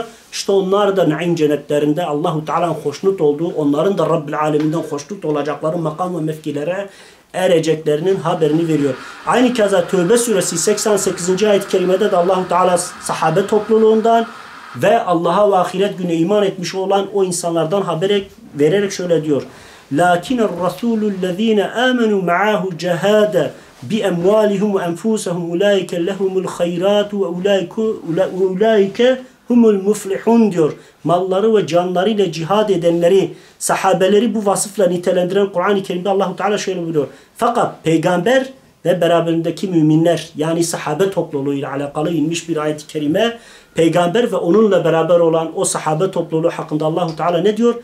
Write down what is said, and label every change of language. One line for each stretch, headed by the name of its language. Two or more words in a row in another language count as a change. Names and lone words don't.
Turkish: İşte onlar da naim cennetlerinde Allahu Teala'nın hoşnut olduğu, onların da Rabbil Aleminden hoşnut olacakları makam ve mevkilere ereceklerinin haberini veriyor. Aynı keza Tövbe suresi 88. ayet-i kerimede de Allahu Teala sahabe topluluğundan ve Allah'a ve ahiret gününe iman etmiş olan o insanlardan haber vererek şöyle diyor.
Arabic: لَكِنَ الرَّسُولُ الَّذ۪ينَ آمَنُوا مَعَهُ جَهَادًا بِأَمْوَالِهِمْ وَأَنْفُسَهُمْ اُولَٰئِكَ لَهُمُ الْخَيْرَاتُ وَاُولَٰئِكَ هم المفلحون diyor.
Turkish: Malları ve canlarıyla cihad edenleri, sahabeleri bu vasıfla nitelendiren Kur'an-ı Kerim'de Allahu Teala şöyle buyuruyor. Fakat peygamber ve beraberindeki müminler, yani sahabe topluluğuyla alakalı inmiş bir ayet-i kerime, peygamber ve onunla beraber olan o sahabe topluluğu hakkında Allahu Teala ne diyor?